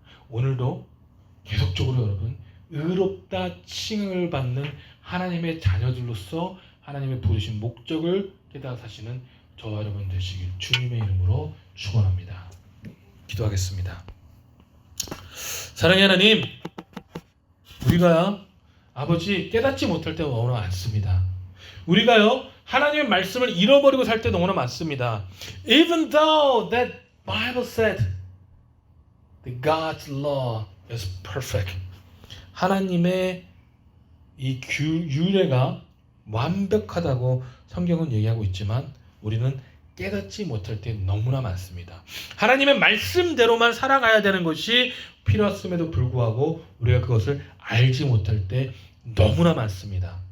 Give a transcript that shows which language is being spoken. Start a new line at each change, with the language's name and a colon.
Korean: 오늘도 계속적으로 여러분 의롭다 칭을 받는 하나님의 자녀들로서 하나님의 부르신 목적을 깨달아 사시는 저와 여러분 되시길 주님의 이름으로 축원합니다. 기도하겠습니다. 사랑의 하나님, 우리가 아버지 깨닫지 못할 때가 너무나 많습니다. 우리가요 하나님의 말씀을 잃어버리고 살 때 너무나 많습니다.
English: Even though that Bible said that God's law is perfect.
Korean: 하나님의 이 율례가 완벽하다고 성경은 얘기하고 있지만 우리는 깨닫지 못할 때 너무나 많습니다. 하나님의 말씀대로만 살아가야 되는 것이 필요했음에도 불구하고 우리가 그것을 알지 못할 때 너무나 많습니다.